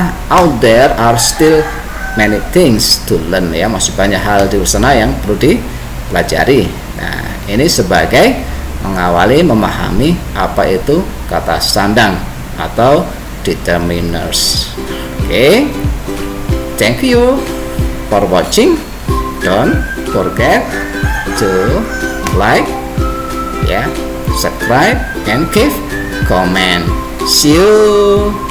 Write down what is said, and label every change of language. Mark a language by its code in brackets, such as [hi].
[en] Out there are still many things to learn ya. [id] Masih banyak hal di sana yang perlu dipelajari. Nah, ini sebagai mengawali memahami apa itu kata sandang atau determiners. [en] Okay, thank you for watching. Don't forget to like, subscribe, and give comment. See you.